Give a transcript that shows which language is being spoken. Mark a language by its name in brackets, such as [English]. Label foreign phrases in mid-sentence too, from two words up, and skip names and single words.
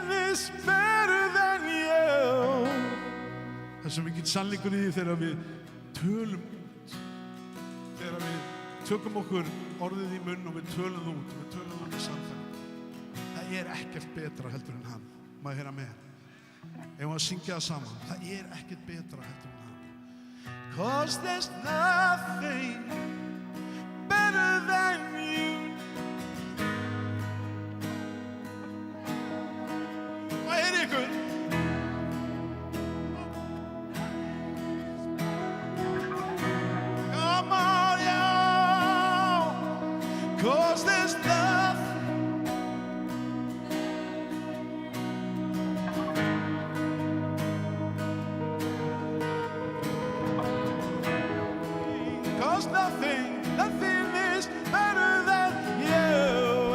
[English] is better than you. [Icelandic] Það er svo mikið sannleikur í því þegar við tölum út. Þegar við tökum okkur orðið í munn og við tölum út og við tölum út í samfélagi. Það er ekkert betra heldur en hann. Má ég heyra með? Ef við að syngja það saman. Það er ekkert betra heldur en hann. [English] 'Cause there's nothing better than you. [Icelandic] Má ég heyra ykkur? [English] Come on, y'all. 'Cause there's nothing. Nothing is better than you.